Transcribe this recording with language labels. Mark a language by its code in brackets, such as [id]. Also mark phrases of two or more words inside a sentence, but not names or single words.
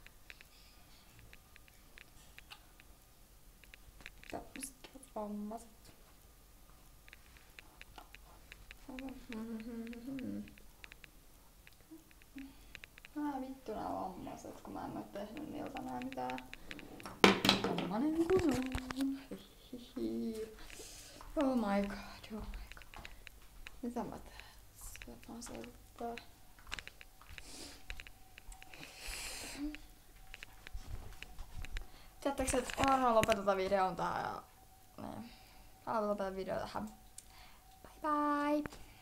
[fi] Tämmöset vammaiset. Vittu nää vammaiset, kun mä en oo tehnyt niiltä nää mitään. Vammanen kun on. [en] Oh my god, oh my god. [fi] Mitä mä teen? Mä soittaa. Tiedättekö, että varmaan lopetetaan videon tähän ja... Aloitetaan video tähän. [en] Bye bye!